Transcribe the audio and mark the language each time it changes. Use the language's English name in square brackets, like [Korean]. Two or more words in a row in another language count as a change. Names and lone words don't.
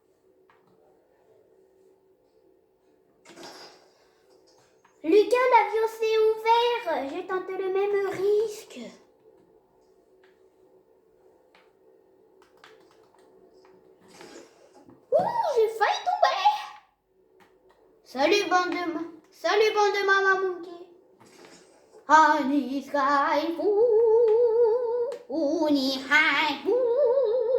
[French] Lucas, l'avion s'est ouvert. J'ai tenté le même risque. Ouh, j'ai failli tomber. Salut bande de Mama Monkey. [English] Honey sky, ooh, ooh, ni high, ooh.